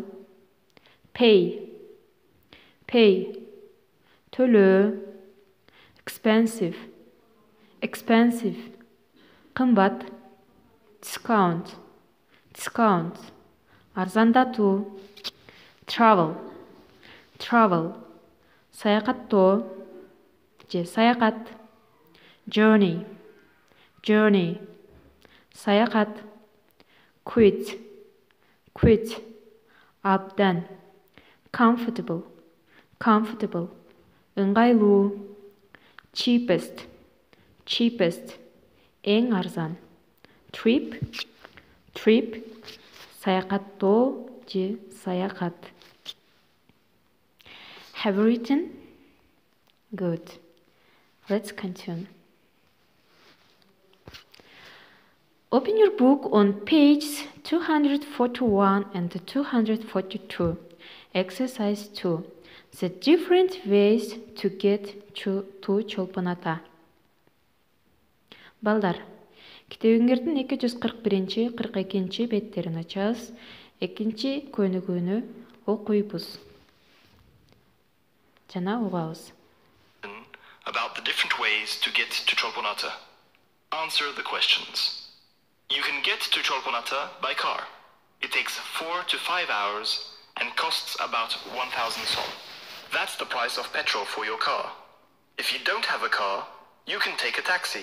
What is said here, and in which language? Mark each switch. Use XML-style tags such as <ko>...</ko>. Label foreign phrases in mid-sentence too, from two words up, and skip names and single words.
<en>Pay. Pay.</en> <ky>Төлөө. Expensive.</ky> <en>Expensive. Кымбат. Discount. Discount.</en> <ky>Арзандатуу. Travel.</ky> <en>Travel.</en> <ky>Саякаттоо. Же саякат.</ky> <en>Journey. Journey. Саякат. Quit. Quit.</en> <ky>Abdan. Comfortable.</ky> <en>Comfortable. ыңгайлуу. Cheapest. cheapest,</en> <ky>эң арзан. Trip, саякаттоо же саякат.</ky> <en>Have you written? Good. Let's continue. Open your book on page 241 and 242. Exercise 2. The different ways to get to Cholpon Ata.</en> <ky>Балдар, китебиңердин 241-42 беттерин ачабыз. Экинчи көнүгүүнү окуйбуз. Жана угабыз.</ky> <en>About the different ways to get to Cholpon Ata. Answer the questions. You can get to Cholpon Ata by car. It takes 4 to 5 hours and costs about 1,000 som. That's the price of petrol for your car. If you don't have a car, you can take a taxi.</en>